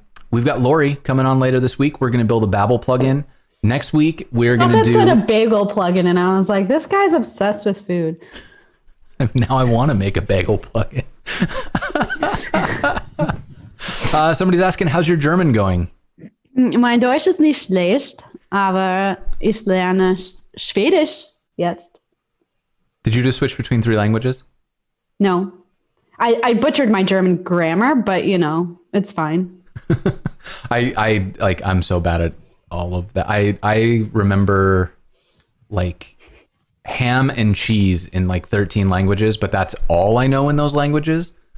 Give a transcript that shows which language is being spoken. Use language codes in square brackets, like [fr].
[en] We've got Lori coming on later this week. We're going to build a Babbel plugin. Next week, we're going to do... That said a bagel plugin, and I was like, this guy's obsessed with food. Now I want to make a bagel plugin. Somebody's asking, how's your German going? [de] Mein Deutsch ist nicht schlecht, aber ich lerne Schwedisch jetzt. [en] Did you just switch between 3 languages? No. I butchered my German grammar, but it's fine. I'm so bad at all of that. I remember like ham and cheese in like 13 languages, but that's all I know in those languages.